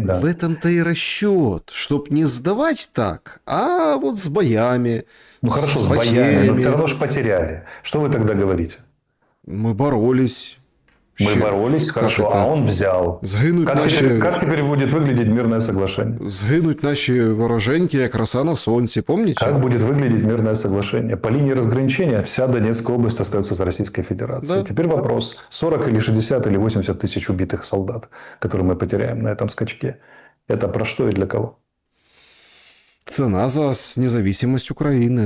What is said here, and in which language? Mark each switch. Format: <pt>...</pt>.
<ru>В этом-то и расчет, чтоб не сдавать так, а вот с боями, ну хорошо, с потерями. боями, но все равно же потеряли. Что вы тогда говорите? Мы боролись. Мы боролись, хорошо, а он взял. Как теперь будет выглядеть мирное соглашение?</ru> <uk>Згинуть наші вороженьки, як роса на сонці,</uk> <ru>помните? Как будет выглядеть мирное соглашение? По линии разграничения вся Донецкая область остается за Российской Федерацией. Да. Теперь вопрос: 40 или 60 или 80 тысяч убитых солдат, которые мы потеряем на этом скачке. Это про что и для кого? Цена за независимость Украины.</ru>